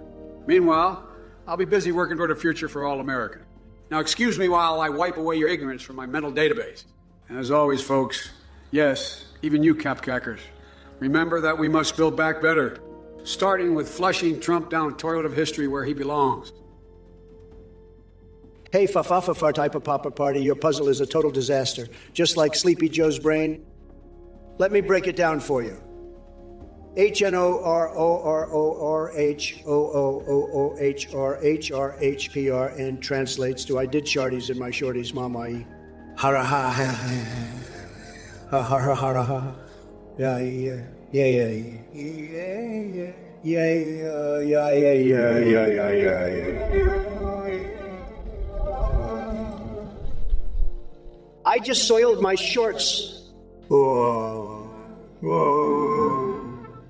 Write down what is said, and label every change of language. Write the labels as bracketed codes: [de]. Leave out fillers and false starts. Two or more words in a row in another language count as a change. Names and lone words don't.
[en] Meanwhile, I'll be busy working toward a future for all America. Now excuse me while I wipe away your ignorance from my mental database. And as always, folks, yes, even you capcackers, remember that we must build back better, starting with flushing Trump down toilet of history where he belongs. Hey, fa-fa-fa-fa type of papa party, your puzzle is a total disaster. Just like Sleepy Joe's brain. Let me break it down for you. HNORORORHOOOHRHRHRHPR translates to I did sharties in my shorties, mama. Hara ha ha ha ha ha ha. Yeah. I just soiled my shorts. Whoa. Whoa.